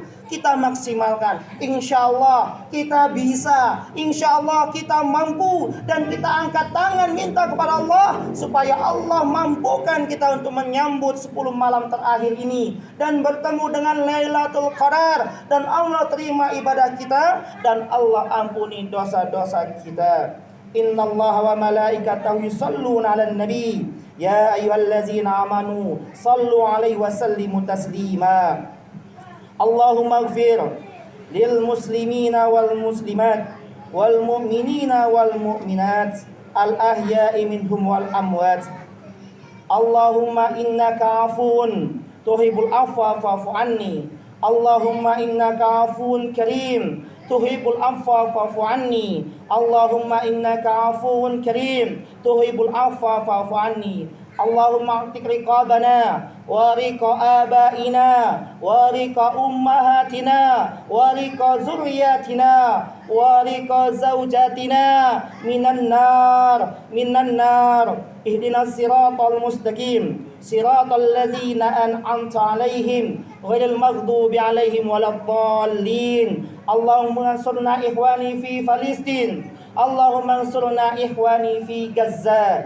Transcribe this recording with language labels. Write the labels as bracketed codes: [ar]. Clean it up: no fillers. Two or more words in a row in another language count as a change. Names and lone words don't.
[id] Kita maksimalkan, [ar] إن شاء الله [id] kita bisa, [ar] إن شاء الله [id] kita mampu, dan kita angkat tangan minta kepada Allah supaya Allah mampukan kita untuk menyambut 10 malam terakhir ini dan bertemu dengan Lailatul Qadar, dan Allah terima ibadah kita dan Allah ampuni dosa-dosa kita. [ar] إن الله وملائكته يصلون على النبي يا أيها الذين آمنوا صلوا عليه وسلموا تسليما. اللهم اغفر للمسلمين والمسلمات والمؤمنين والمؤمنات الأحياء منهم والأموات. اللهم إنك عفو تحب العفو فاعف عني. اللهم إنك عفو كريم تحب العفو فاعف عني. اللهم إنك عفو كريم تحب العفو فاعف عني. اللهم أعتق رقابنا ورقاب آبائنا ورقاب أمهاتنا ورقاب ذرياتنا ورقاب زوجاتنا من النار. اهدنا الصراط المستقيم صراط الذين أنعمت عليهم غير المغضوب عليهم ولا الضالين. اللهم انصرنا إخواني في فلسطين. اللهم انصرنا إخواني في غزة.